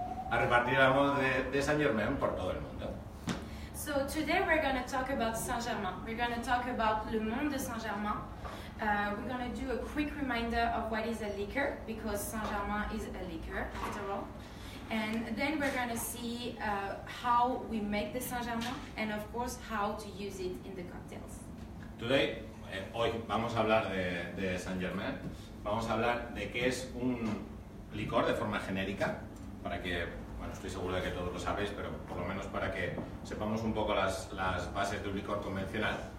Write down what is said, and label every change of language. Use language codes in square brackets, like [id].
[es] A repartir el amor de Saint-Germain por todo el mundo. [en] So today we're going to talk about Saint-Germain. We're going to talk about Le Monde de Saint-Germain. We're going to do a quick reminder of what is a liquor, because Saint-Germain is a liquor, after all. And then we're going to see how we make the Saint-Germain, and of course how to use it in the cocktails. [es] Today, hoy vamos a hablar de Saint-Germain. Vamos a hablar de qué es un licor de forma genérica, para que, bueno, estoy seguro de que todos lo sabéis, pero por lo menos para que sepamos un poco las bases de un licor convencional.